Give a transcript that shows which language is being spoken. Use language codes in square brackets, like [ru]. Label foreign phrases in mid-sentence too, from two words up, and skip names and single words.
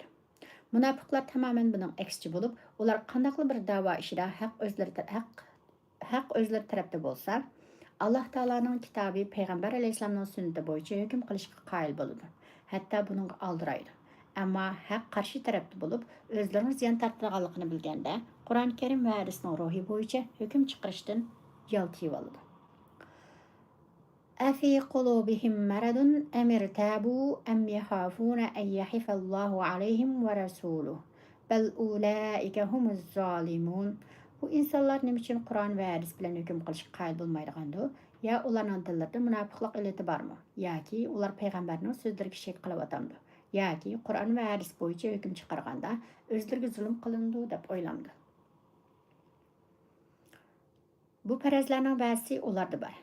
[uz] Munofiqlar tamoman buning aksicha bo'lib, ular qandaqli bir da'vo ishida haq o'zlari tarafda bo'lsa, Alloh taoloning kitobi, payg'ambar alayhisolamning sunnati bo'yicha hukm qilishga qoyil bo'ladi. Hatto buning oldiraydi. Ammo haq qarshi tarafda bo'lib, o'zlarini ziyon tortganligini bilganda, Qur'oni Karim va hadisning ruhi bo'yicha hukm chiqarishdan yoltiyib oladi. [ar] أفي قلوبهم مرض أم ارتابوا أم يخافون أن يحف الله عليهم ورسوله بل أولئك هم الظالمون. [uz] Bu insanlar nima uchun Qur'on va hadis bilan hukm qilishga qoyil bo'lmaydigandir? Ya ularning dillarida munofiqlik illati bormi? Yoki ular payg'ambarning so'zlariga shak qilyapti? Yoki Qur'on va hadis bo'yicha hukm chiqarganda o'zlariga zulm qilindi deb o'ylamdi. Bu farazlarning ba'zisi ularda bor.